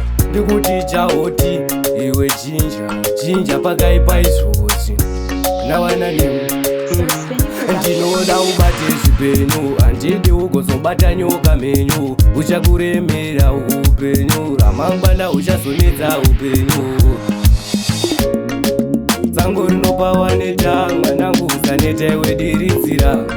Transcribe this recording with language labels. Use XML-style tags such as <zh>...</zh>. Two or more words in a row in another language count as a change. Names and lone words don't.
<sn>Ndikuti chahoti, iwe chinja, chinja pakaipa izvozvi.</sn> <en>Now I know you.</en> <sn>Ndinoda ubate zvipenyu, handidi ugozobata nyoka menyu. Uchakuremera upenyu, ramangwana uchazonetsa upenyu. Tsango rinopa waneta, mwanangu usaneta iwe diridzira.</sn>